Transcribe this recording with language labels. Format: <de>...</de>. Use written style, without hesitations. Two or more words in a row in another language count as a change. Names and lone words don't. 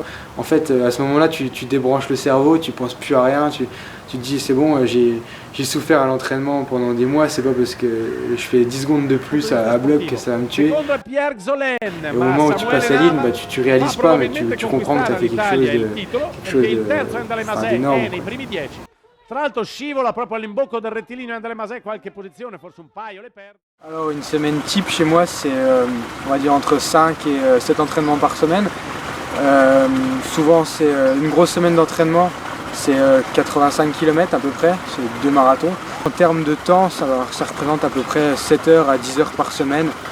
<fr>En fait à ce moment-là tu débranches le cerveau, tu penses plus à rien, tu te dis c'est bon, j'ai souffert à l'entraînement pendant des mois, c'est pas parce que je fais 10 secondes de plus à bloc que ça va me tuer. Et au moment où tu passes la ligne, tu réalises pas, mais tu comprends que tu as fait quelque chose d'énorme.</fr> <it>Tra l'altro scivola proprio all'imbocco del rettilineo André Mazet, qualche posizione, forse un paio le perde.</it> <fr>Alors une semaine type chez moi c'est on va dire entre 5 et 7 entraînements par semaine. Souvent c'est une grosse semaine d'entraînement, c'est 85 km à peu près, c'est 2 marathons. En termes de temps, ça représente à peu près 7 heures à 10 heures par semaine.</fr>